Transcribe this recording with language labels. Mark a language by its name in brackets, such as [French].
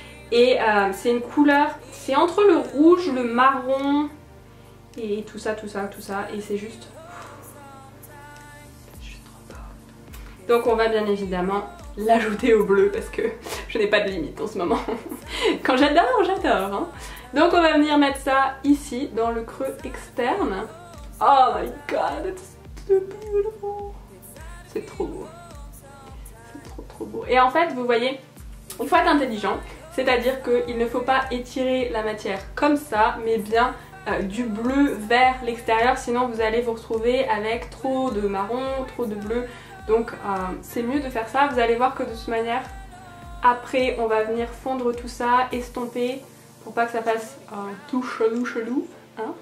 [French] Et c'est une couleur, c'est entre le rouge, le marron et tout ça et c'est juste trop beau. Donc on va bien évidemment l'ajouter au bleu parce que je n'ai pas de limite en ce moment. Quand j'adore, j'adore hein. Donc on va venir mettre ça ici dans le creux externe. [English] Oh my god, it's so beautiful. [French] C'est trop beau. C'est trop beau. Et en fait vous voyez, il faut être intelligent. C'est-à-dire qu'il ne faut pas étirer la matière comme ça, mais bien du bleu vers l'extérieur, sinon vous allez vous retrouver avec trop de marron, trop de bleu. Donc c'est mieux de faire ça. Vous allez voir que de toute manière, après on va venir fondre tout ça, estomper, pour pas que ça fasse tout chelou. Hein.